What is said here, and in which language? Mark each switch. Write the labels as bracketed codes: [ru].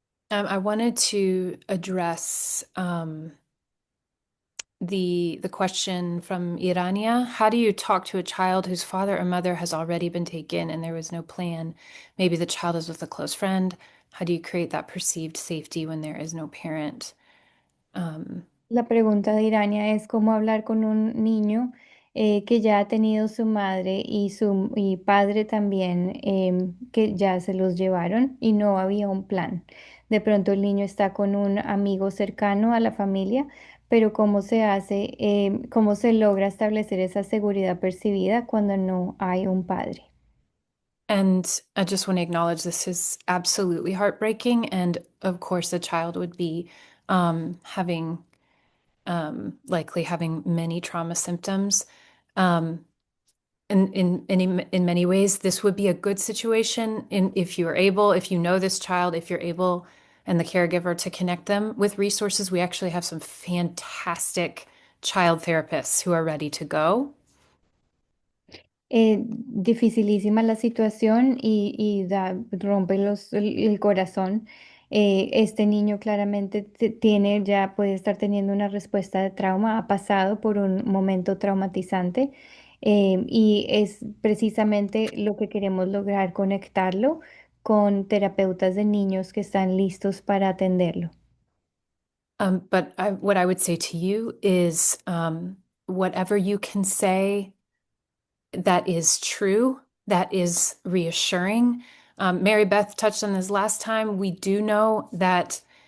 [en] I wanted to address the question from Irania. How do you talk to a child whose father or mother has already been taken and there was no plan? Maybe the child is with a close friend. How do you create that perceived safety when there is no parent? [es] La pregunta de Irania es cómo hablar con un niño que ya ha tenido su madre y su padre también, que ya se los llevaron y no había un plan. De pronto el niño está con un amigo cercano a la familia, pero ¿cómo se hace, cómo se logra establecer esa seguridad percibida cuando no hay un padre? [en] And I just want to acknowledge this is absolutely heartbreaking. And of course, the child would be having likely having many trauma symptoms. In many ways, this would be a good situation if you are able, if you know this child, if you're able and the caregiver to connect them with resources. We actually have some fantastic child therapists who are ready to go. [es] Dificilísima la situación y rompe el corazón. Este niño claramente tiene, ya puede estar teniendo una respuesta de trauma, ha pasado por un momento traumatizante, y es precisamente lo que queremos lograr, conectarlo con terapeutas de niños que están listos para atenderlo. [en] But what I would say to you is whatever you can say that is true, that is reassuring. Mary Beth touched on this last time. We do know that